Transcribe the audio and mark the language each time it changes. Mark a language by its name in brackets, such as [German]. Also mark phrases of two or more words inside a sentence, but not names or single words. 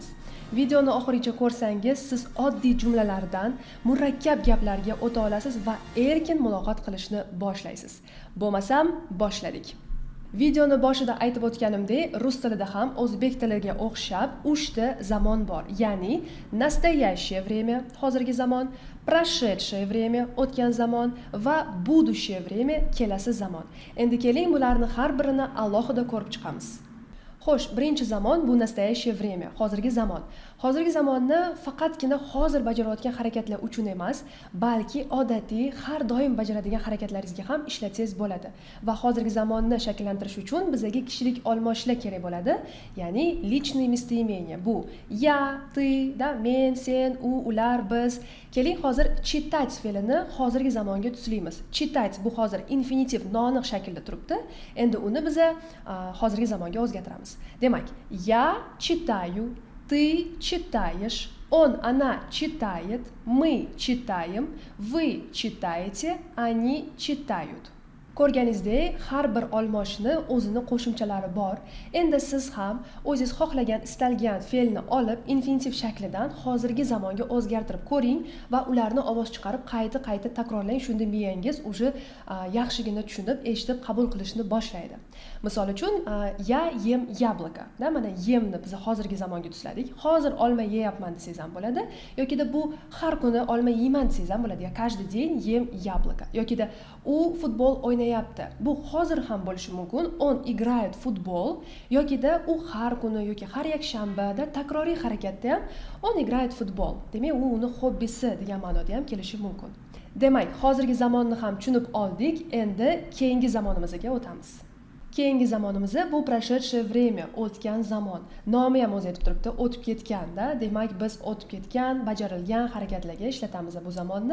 [Uzbek] Videoni oxirigacha ko'rsangiz, siz oddiy jumlalardan murakkab gaplarga o'ta olasiz va erkin muloqot qilishni boshlaysiz. Bo'lmasam, boshladik. Videoni boshida aytib o'tganimdek, rus tilida ham o'zbek tiliga o'xshab 3 ta zamon bor. Ya'ni [Russian] настоящее время, [Uzbek] hozirgi zamon, [Russian] прошедшее время, [Uzbek] o'tgan zamon va [Russian] будущее время, [Uzbek] kelasi zamon. Endi keling bularni har birini alohida ko'rib chiqamiz. Xo'sh, birinchi zamon bu [Russian] настоящее время, [Uzbek] hozirgi zamon. Hozirgi zamonni faqatgina hozir bajarayotgan harakatlar uchun emas, balki odatiy har doim bajaradigan harakatlaringizga ham ishlatsangiz bo'ladi. Va hozirgi zamonni shakllantirish uchun bizga kishilik olmoshlar kerak bo'ladi. Ya'ni [Russian] личные местоимения. [Uzbek] Bu [Russian] я, ты, [Uzbek] da, men, sen, u, ular, biz. Keling hozir читать fe'lini hozirgi zamonga tuslaymiz. Читать bu hozir infinitiv noaniq shaklda turibdi. Endi uni biz hozirgi zamonga o'zgartiramiz. Demak, [Russian] я читаю, ты читаешь, он, она читает, мы читаем, вы читаете, они читают. [Uzbek] Ko'rganingizdek, har bir olmoshni o'zini qo'shimchalari bor. Endi siz ham o'zingiz xohlagan, istalgan fe'lni olib, infinitiv shaklidan hozirgi zamonga o'zgartirib ko'ring va ularni ovoz chiqarib qayta takrorlang. Shunda miyangiz уже yaxshigina tushunib, eshitib, qabul qilishni boshlaydi. Misol uchun, [Russian] я ем яблоко. [Uzbek] Da, mana yemni biz hozirgi zamonga tusladik. Hozir olma yeyapman desangiz ham bo'ladi, yoki bu har kuni olma yeyman desangiz ham bo'ladi. [Russian] Каждый день ем яблоко. [Uzbek] Yoki u futbol o'ynayapti. Bu hozir ham bo'lishi mumkin. [Russian] On играет в футбол, [Uzbek] yoki u har kuni yoki har yakshanbada takroriy harakatda ham [Russian] он играет в футбол. [Uzbek] Demak, u uni hobbisi degan ma'noda ham kelishi mumkin. Demak, hozirgi zamonni ham tushunib oldik. Endi keyingi zamonimizga o'tamiz. Keyingi zamonimiz bu [Russian] прошедшее время, [Uzbek] o'tgan zamon. Nomi ham o'zi aytib turibdi, o'tib ketganda. Demak, biz o'tib ketgan, bajarilgan harakatlarga ishlatamiz bu zamonni.